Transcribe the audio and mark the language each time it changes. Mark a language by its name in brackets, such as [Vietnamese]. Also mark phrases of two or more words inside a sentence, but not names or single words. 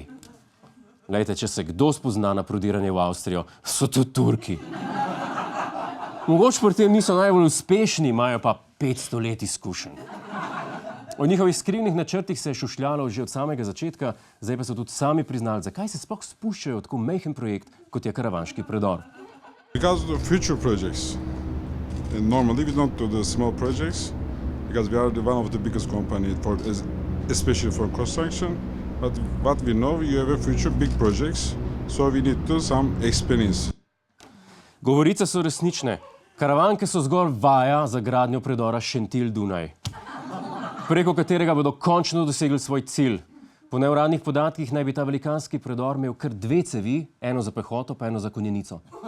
[Slovenian] Glejte, če se kdo spozna na prodiranje v Avstrijo, so to Turki. Mogoče pri tem niso najbolj uspešni, imajo pa 500 let izkušenj. O njihovih skrivnih načrtih se je šušljalo že od samega začetka, zdaj pa so tudi sami priznali, zakaj se sploh spuščajo v tako majhen projekt, kot je karavanški predor. [English] Because of the future projects. And normally we don't do the small projects, because we are one of the biggest company, especially for construction. But what we know, you have a future big projects, so we need to some experience. [Slovenian] Govorice so resnične. Karavanke so zgolj vaja za gradnjo predora Šentilj-Dunaj, preko katerega bodo končno dosegli svoj cilj. Po neuradnih podatkih naj bi ta velikanski predor imel kar 2 cevi, eno za pehoto pa eno za konjenico.